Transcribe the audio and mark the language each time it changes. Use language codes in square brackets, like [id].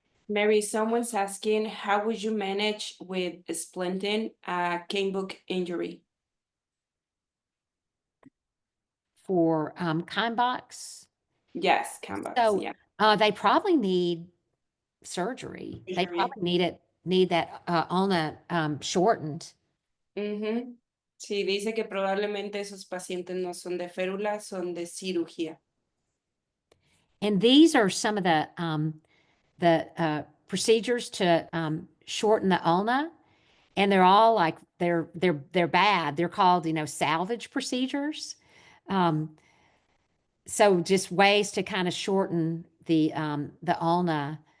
[en] Mary, someone's asking, how would you manage with splinting a cane book injury? For Kienbox, Yes, canvas, so yeah. they probably need surgery. They probably need that ulna shortened. Ujú. [es] Sí, dice que probablemente esos pacientes no son de férula, son de cirugía. [en] And these are some of the procedures to shorten the ulna, and they're all like they're bad. They're called salvage procedures. So just ways to kind of shorten the ulna.